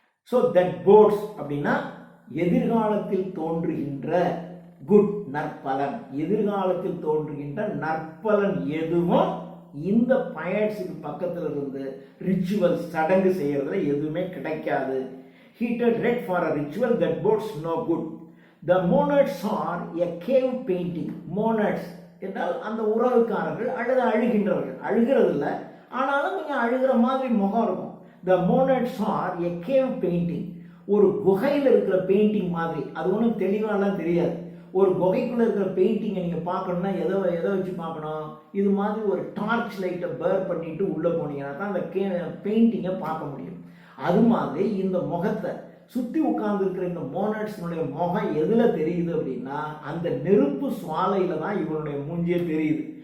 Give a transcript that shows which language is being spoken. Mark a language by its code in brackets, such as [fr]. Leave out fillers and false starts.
[ta] So that ports அப்படின்னா எதிர்காலத்தில் தோன்றுகின்ற குட், நற்பலன், எதிர்காலத்தில் தோன்றுகின்ற நற்பலன் எதுவும் இந்த பயட்ஸுக்கு பக்கத்தில் இருந்து ரிச்சுவல் சடங்கு செய்யறதுல எதுவுமே கிடைக்காது. [en] Heated red for a ritual that bodes no good. The monads are a cave painting. [ta] Monads என்றால் அந்த உறவுக்காரர்கள் அல்லது அழுகின்றவர்கள். அழுகிறது இல்லை, ஆனாலும் கொஞ்சம் அழுகிற மாதிரி முகம் இருக்கும். [en] The monads are a cave painting. [ta] ஒரு குகையில் இருக்கிற பெயிண்டிங் மாதிரி. அது ஒன்றும் தெளிவாலாம் தெரியாது. ஒரு குகைக்குள்ளே இருக்கிற பெயிண்டிங்கை நீங்கள் பார்க்கணுன்னா எதை வச்சு பார்க்கணும்? இது மாதிரி ஒரு டார்ச் லைட்டை பேர் பண்ணிட்டு உள்ளே போனீங்கன்னா தான் அந்த பெயிண்டிங்கை பார்க்க முடியும். அது மாதிரி இந்த முகத்தை சுற்றி உட்கார்ந்துருக்கிற இந்த மோனட்ஸ்னுடைய முகம் எதில் தெரியுது அப்படின்னா அந்த நெருப்பு சுவாலையில் தான் இவனுடைய மூஞ்சியே தெரியுது.